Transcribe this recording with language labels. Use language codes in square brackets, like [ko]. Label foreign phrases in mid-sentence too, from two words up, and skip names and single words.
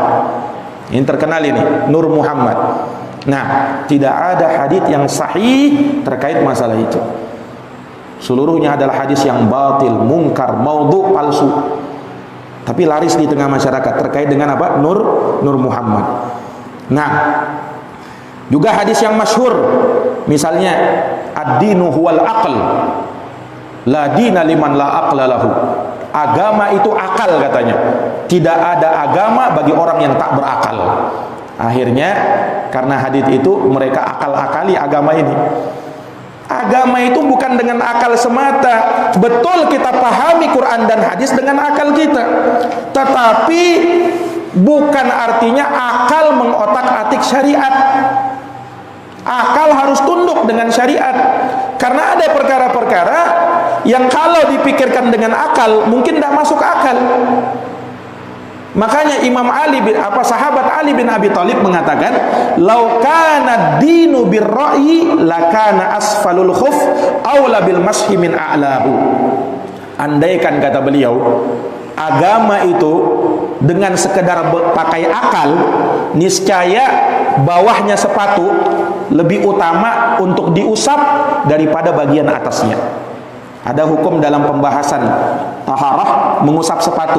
[id] Ini terkenal ini, Nur Muhammad. Nah, tidak ada hadis yang sahih terkait masalah itu. Seluruhnya adalah hadis yang batil, mungkar, maudhu, palsu. Tapi laris di tengah masyarakat terkait dengan apa? Nur Muhammad. Nah, juga hadis yang masyhur, misalnya [ar] الدين هو العقل لا دين لمن لا عقل له. [id] Agama itu akal katanya. Tidak ada agama bagi orang yang tak berakal. Akhirnya karena hadis itu mereka akal-akali agama ini. Agama itu bukan dengan akal semata. Betul kita pahami Quran dan hadis dengan akal kita, tetapi bukan artinya akal mengotak-atik syariat. Akal harus tunduk dengan syariat. Karena ada perkara-perkara yang kalau dipikirkan dengan akal mungkin tidak masuk akal. Makanya sahabat Ali bin Abi Thalib mengatakan, [ar] "لو كان الدين بالرأي لكان أسفل الخف أولى بالمسح من أعلاه." [id] Andaikan, kata beliau, agama itu dengan sekedar pakai akal, niscaya bawahnya sepatu lebih utama untuk diusap daripada bagian atasnya. Ada hukum dalam pembahasan taharah mengusap sepatu.